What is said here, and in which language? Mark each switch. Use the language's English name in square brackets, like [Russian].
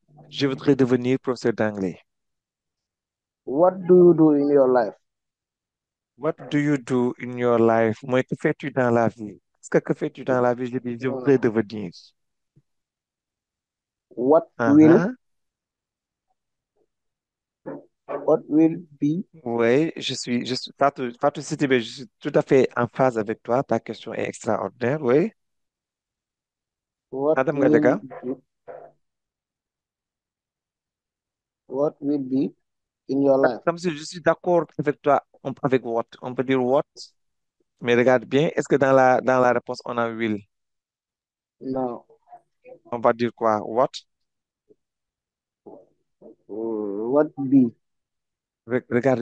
[French] Je voudrais devenir professeur d'anglais. [English] what do you do in your life? What do you do in your life? [French] Moi, que fais-tu dans la vie? Que fais-tu dans la vie? Je dis, je voudrais Mm, devenir. [English] what will Uh-huh. what will be [French] Oui, Fatou Sidibé, je suis tout à fait en phase avec toi. Ta question est extraordinaire, oui. [English] what [French] Madame [English] will Gadaga, be what will be in your life? [French] comme si je suis d'accord avec toi, avec what. On peut dire what, mais regarde bien, est-ce que dans la réponse, on a will? [English] Now, [French] On va dire quoi? What? [English] what be [French] Regarde